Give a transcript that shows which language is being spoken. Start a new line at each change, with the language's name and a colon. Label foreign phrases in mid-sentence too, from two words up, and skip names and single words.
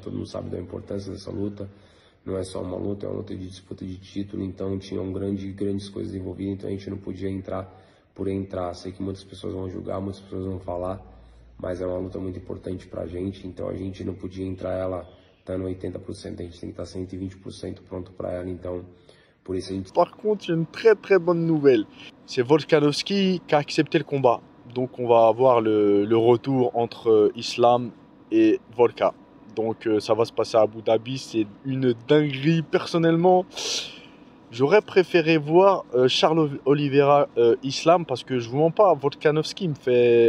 Portuguese: Todo mundo sabe da importância dessa luta. Não é só uma luta, é uma luta de disputa de título, então tinham grandes coisas envolvidas, então a gente não podia entrar por entrar. Sei que muitas pessoas vão julgar, muitas pessoas vão falar, mas é uma luta muito importante pra gente, então a gente não podia entrar ela estando 80%, a gente tem que estar 120% pronto para ela, então por isso a gente...
French: Par contre, il y a une très bonne nouvelle. C'est Volkanovski qui a accepté le combat. Donc on va avoir le retour entre Islam et Volka. Donc ça va se passer à Abu Dhabi, c'est une dinguerie. Personnellement, j'aurais préféré voir Charles Oliveira Islam parce que je vous mens pas, Volkanovski me fait...